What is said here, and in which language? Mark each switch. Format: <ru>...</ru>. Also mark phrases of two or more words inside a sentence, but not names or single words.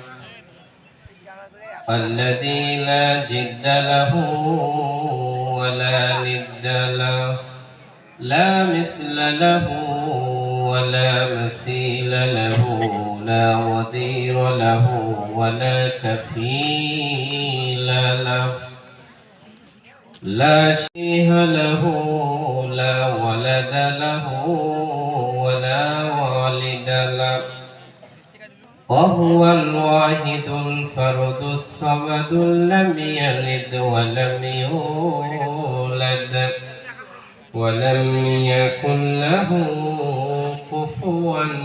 <ar>الذي لا جد له ولا ند له لا مثل له ولا مثيل له لا وزير له ولا كفيل له لا شريك له لا ولد له ولا والد له وهو الواحد الفرد الصمد لم يلد ولم يولد ولم يكن له كفوا</ar>